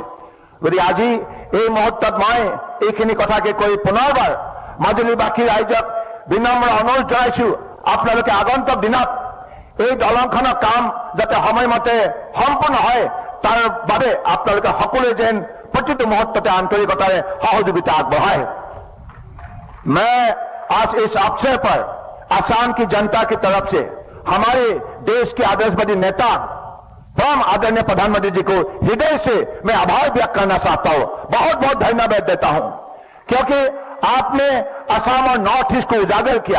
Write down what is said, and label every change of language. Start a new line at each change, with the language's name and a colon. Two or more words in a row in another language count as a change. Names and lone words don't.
Assamese: গতিকে আজি এই মুহূৰ্তত মই এইখিনি কথাকে কৈ পুনৰবাৰ মাজুলীবাসী ৰাইজক বিনম্ৰ অনুৰোধ জনাইছোঁ, আপোনালোকে আগন্তুক দিনত এই দলংখনৰ কাম যাতে সময়মতে সম্পূৰ্ণ হয়, তাৰ বাবে আপোনালোকে সকলোৱে যেন প্ৰতিটো মুহূৰ্তত আন্তৰিকতাৰে সহযোগিতা আগবঢ়াব।
Hindi: मैं आज इस अवसर पर असम की जनता की तरफ से हमारे देश के आदर्शवादी नेता परम आदरणीय प्रधानमंत्री जी को हृदय से मैं आभार व्यक्त करना चाहता हूं, बहुत बहुत धन्यवाद देता हूं, क्योंकि आपने असम और नॉर्थ ईस्ट को उजागर किया।